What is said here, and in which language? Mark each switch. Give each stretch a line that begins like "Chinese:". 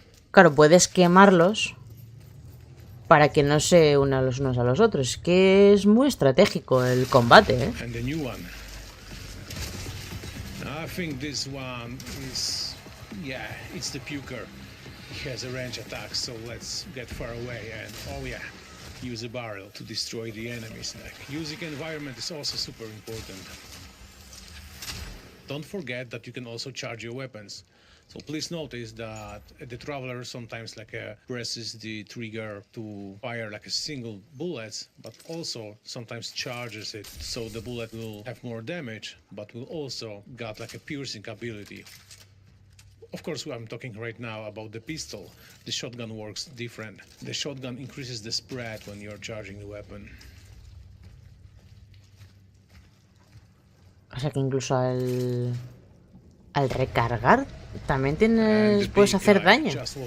Spanish: Claro, puedes quemarlos para que no se unan los unos a los otros. Es que es muy estratégico el combate, ¿eh?
English: He has a range attack, so let's get far away and use a barrel to destroy the enemies. Like, using environment is also super important. Don't forget that you can also charge your weapons. So please notice that the traveler sometimes presses the trigger to fire like a single bullet, but also sometimes charges it, so the bullet will have more damage, but will also got like a piercing ability. Of course, I'm talking right now about the pistol. The shotgun works different. The shotgun increases the spread when you're charging the weapon.
Spanish: O sea que incluso al recargar también puedes hacer daño.